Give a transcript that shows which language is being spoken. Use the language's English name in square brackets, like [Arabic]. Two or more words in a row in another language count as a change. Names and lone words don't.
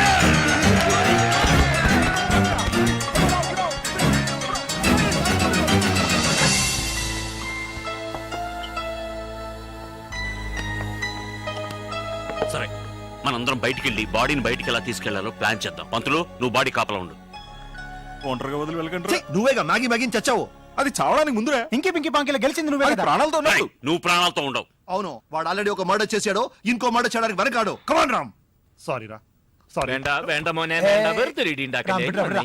[Telugu] సరే, మనందరం బయటికి వెళ్ళి బాడీని బయటికి ఎలా తీసుకెళ్లాలో ప్లాన్ చేద్దాం. పంతులు, నువ్వు బాడీ కాపలా ఉండు. ఒంటరిగా వదిలి వెళ్ళకండి. ఛీ, నువ్వేగా మ్యాగీ మ్యాగీని చచ్చావు. అది చావడానికి ముందురా. ఇంకి పింకి పాంకిలో గెలిచింది నువ్వే అది కదా. ప్రాణాలతో రేయ్, ఉన్నాడు. నువ్వు ప్రాణాలతో ఉండవు. అవును, వాడు ఆల్రెడీ ఒక మర్డర్ చేశాడు, ఇంకో మర్డర్ చేయడానికి వెనకాడు. కమాన్ రామ్. సారీ రా, సారీ. [Malayalam] വേണ്ട വേണ്ട മോനെ വേണ്ട വെറുതെ ഇടി ഉണ്ടാക്കല്ലേ. വിടടാ, വിടടാ.